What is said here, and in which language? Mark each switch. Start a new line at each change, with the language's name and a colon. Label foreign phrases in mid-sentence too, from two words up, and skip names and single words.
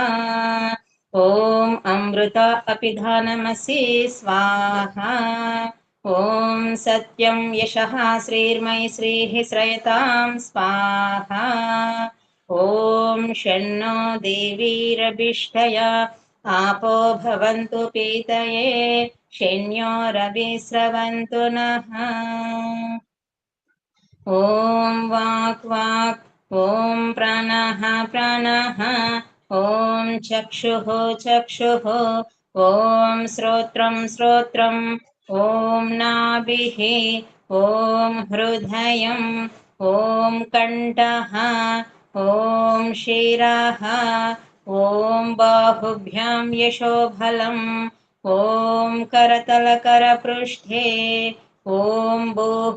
Sanskrit: ఓం అమృత అపిధానమసి స్వాహా. ఓం సత్యం యశః శ్రీర్మయి శ్రీః శ్రయతాం స్వాహా. ఓం షణ్ణో దేవీరభిష్టయా आपो भवन्तु पीतये शन्यो रविस्रवन्तु नः. ॐ वाक् वाक्, ॐ प्राणः प्राणः, ॐ चक्षुः चक्षुः, ॐ श्रोत्रं श्रोत्रम्, ॐ नाभिः, ॐ हृदयम्, ॐ कण्ठः, ॐ शिरः, ॐ बाहुभ्यां यशोबलम्, ॐ करतलकरपृष्ठे, ॐ भूः